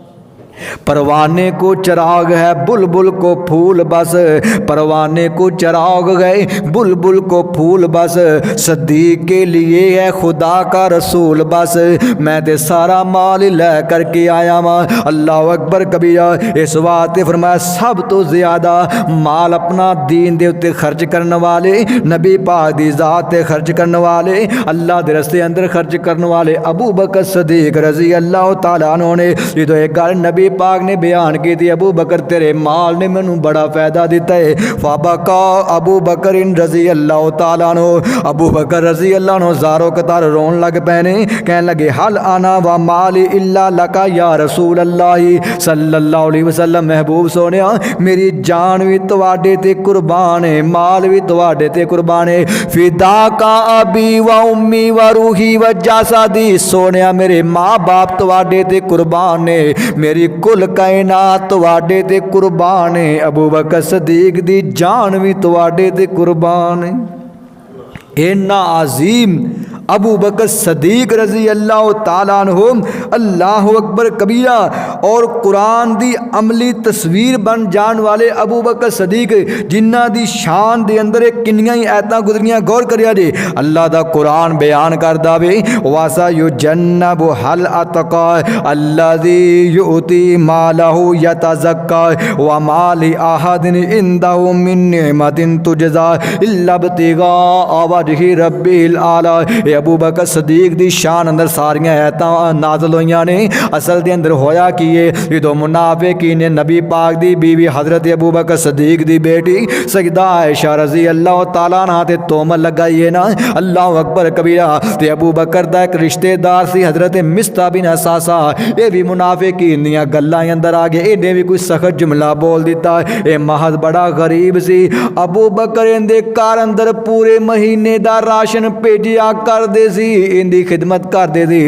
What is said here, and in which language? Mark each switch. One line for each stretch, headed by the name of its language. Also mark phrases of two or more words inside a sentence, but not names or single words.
Urdu: پروانے کو چراغ ہے، بلبل کو پھول بس، پروانے کو چراغ گئے، بلبل کو پھول بس، صدیق کے لیے ہے خدا کا رسول بس,
Punjabi: میں تے سارا مال لے کر کے آیا وہاں.
Arabic: الله أكبر كبيرا.
Punjabi: اس واسطے فرمایا سب توں زیادہ مال اپنا دین دے اتے خرچ کرنے والے، نبی پاک دی ذات تے خرچ کرنے والے، اللہ دے رستے اندر خرچ کرنے والے ابو بکر صدیق
Arabic: رضي الله تعالى عنه
Punjabi: نے.
Urdu: جو ایک گل نبی پاک نے بیان کی تھی,
Punjabi: ابو بکر تیرے مال نے مینوں بڑا فائدہ دتا ہے.
Arabic: فبكى أبو بكر رضي الله تعالى عنه، أبو بكر رضي الله عنه
Punjabi: زارو قطار رون لگ پئے نے. کہنے لگے
Arabic: هل أنا ومالي إلا لك يا رسول الله صلى الله عليه وسلم,
Punjabi: محبوب سوہنیا میری جان بھی تہاڈے تے قربان ہے، مال بھی تہاڈے تے قربان ہے, माल भी तुहाडे ते कुर्बान है।
Arabic: فداك أبي وأمي وروحي وجسدي,
Punjabi: سوہنیا میرے ماں باپ تہاڈے تے قربان نے، میری کل کائنات تہاڈے تے قربان ہے. ابو بکر صدیق دی جان بھی تہاڈے تے قربان ہے. اِنّا عظیم
Arabic: أبو بكر الصديق رضي الله تعالى عنه، الله أكبر كبيرا.
Punjabi: اور قرآن دی عملی تصویر بن جان والے ابو بکر صدیق جنہاں دی شان دے اندر کنیاں ہی آیتاں گزریاں، غور کریا جی. اللہ دا قرآن بیان کردا وے
Arabic: وسيجنبها الأتقى الذي يؤتي ماله يتزكى وما لأحد عنده من نعمة تجزى إلا ابتغاء وجه ربه الأعلى.
Punjabi: ابو بکر صدیق دی شان اندر ساریاں آیتاں نازل ہوئیاں نے. اصل دے اندر ہویا کہ جو منافقین نے نبی پاک دی بیوی حضرت ابو بکر صدیق دی بیٹی سیدہ عائشہ
Arabic: رضي الله تعالى عنها
Punjabi: تے تہمت لگائی ہے نا.
Arabic: الله أكبر كبيرا.
Punjabi: تے ابو بکر دا ایک رشتہ دار سی حضرت مسطح بن اثاثہ، یہ بھی منافقین دیاں گلاں اندر آ گئے، انہیں بھی کوئی سخت جملہ بول دتا. یہ محض بڑا غریب سی. ابو بکر ایہدے گھر اندر پورے مہینے دا راشن بھیجیا کردے سی، انکی خدمت کردے سی, इनकी खिदमत करदे सी।